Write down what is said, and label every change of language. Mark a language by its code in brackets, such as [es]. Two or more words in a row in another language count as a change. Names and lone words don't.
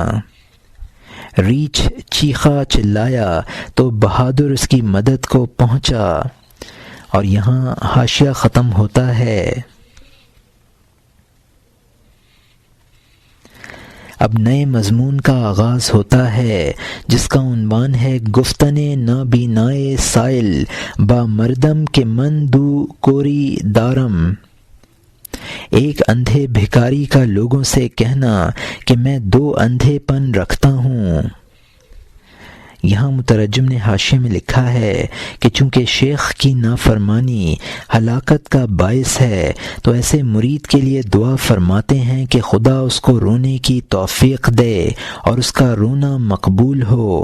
[ur] ریچھ چیخا چلایا تو بہادر اس کی مدد کو پہنچا۔ اور یہاں حاشیہ ختم ہوتا ہے۔ اب نئے مضمون کا آغاز ہوتا ہے جس کا عنوان ہے [fa] گفتن نابینائے سائل با مردم کے من دو کوری دارم۔ [ur] ایک اندھے بھکاری کا لوگوں سے کہنا کہ میں 2 اندھے پن رکھتا ہوں۔ یہاں مترجم نے حاشیے میں لکھا ہے کہ چونکہ شیخ کی نافرمانی ہلاکت کا باعث ہے تو ایسے مرید کے لیے دعا فرماتے ہیں کہ خدا اس کو رونے کی توفیق دے اور اس کا رونا مقبول ہو۔